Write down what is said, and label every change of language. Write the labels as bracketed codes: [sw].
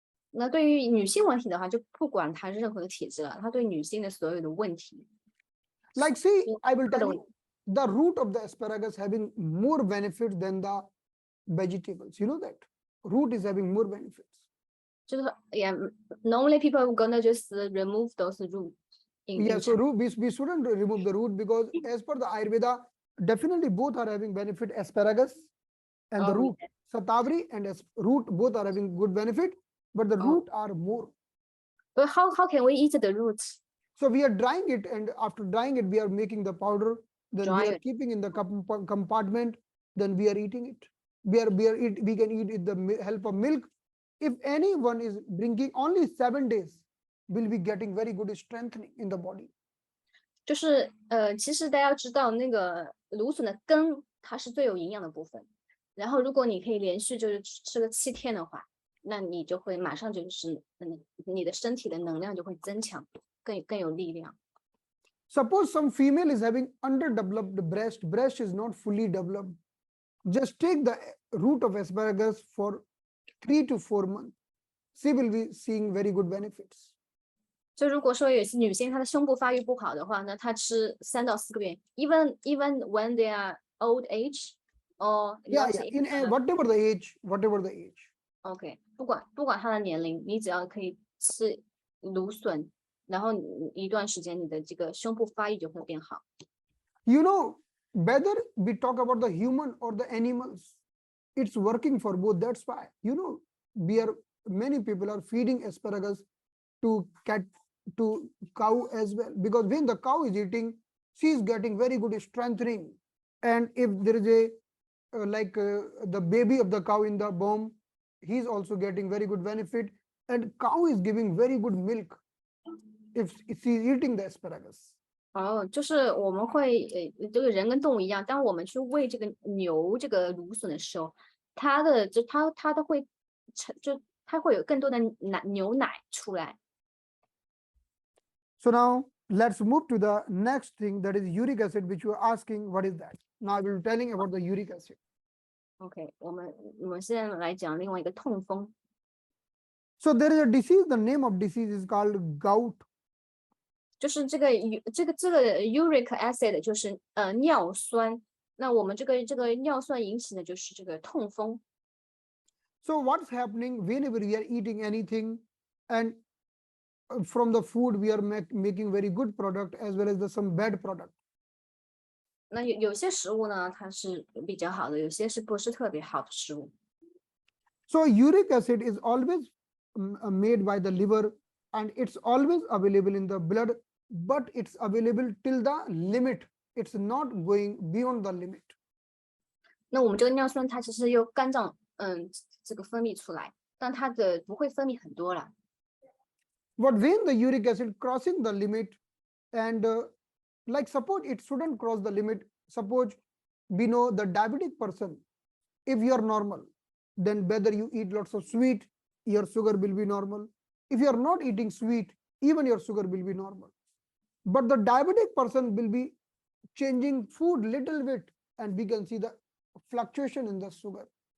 [zh] 那对于女性问题的话，就不管它任何的体质了，它对女性的所有的问题。 [en] Like see, I will tell you, the root of the asparagus having more benefits than the vegetables. You know that root is having more benefits. [zh] 就是 [en] yeah, normally people are gonna just remove those roots. Yeah, so root, we shouldn't remove the root, because as per the Ayurveda, definitely both are having benefit, asparagus and the root. Satavari and root both are having good benefit, but the root are more. But how can we eat the roots? So we are drying it, and after drying it, we are making the powder. Then we are keeping in the compartment. Then we are eating it. We can eat it with the help of milk. If anyone is drinking only 7 days, will be getting very good strengthening in the body. [zh] 就是其实大家要知道，那个芦笋的根它是最有营养的部分。然后如果你可以连续就是吃个7天的话，那你就会马上就是你的身体的能量就会增强，更有力量。 [en] Suppose some female is having underdeveloped breast is not fully developed. Just take the root of asparagus for 3 to 4 months. She will be seeing very good benefits. [zh] 就如果说有些女性她的胸部发育不好的话，那她吃3到4个月 ， [en] even when they are old age or in whatever the age. [zh] OK， 不管她的年龄，你只要可以吃芦笋，然后一段时间你的这个胸部发育就会变好。 [en] You know, whether we talk about the human or the animals, it's working for both. That's why, you know, many people are feeding asparagus to cow as well, because when the cow is eating, she is getting very good strengthening. And if there is the baby of the cow in the womb, he's also getting very good benefit, and cow is giving very good milk if she's eating the asparagus. [zh] 就是我们会这个人跟动物一样，当我们去喂这个牛这个芦笋的时候，它都会它会有更多的牛奶出来。 [en] So now let's move to the next thing, that is uric acid, which you are asking what is that. Now I will be telling about the uric acid. [zh] OK， 我们现在来讲另外一个痛风。 [en] So there is a disease. The name of disease is called gout. [zh] 就是这个 uric acid 就是尿酸。那我们这个尿酸引起的就是这个痛风。 [en] So what's happening whenever we are eating anything, and from the food we are making very good product as well as some bad product. [zh] 那有些食物呢，它是比较好的，有些是不是特别好的食物。 [en] So uric acid is always made by the liver, and it's always available in the blood, but it's available till the limit. It's not going beyond the limit. [zh] 那我们这个尿酸它其实由肝脏这个分泌出来，但它的不会分泌很多了。 [en] But when the uric acid crossing the limit, and like suppose it shouldn't cross the limit. Suppose we know the diabetic person, if you are normal, then whether you eat lots of sweet, your sugar will be normal. If you are not eating sweet, even your sugar will be normal. But the diabetic person will be changing food little bit, and we can see the fluctuation in the sugar.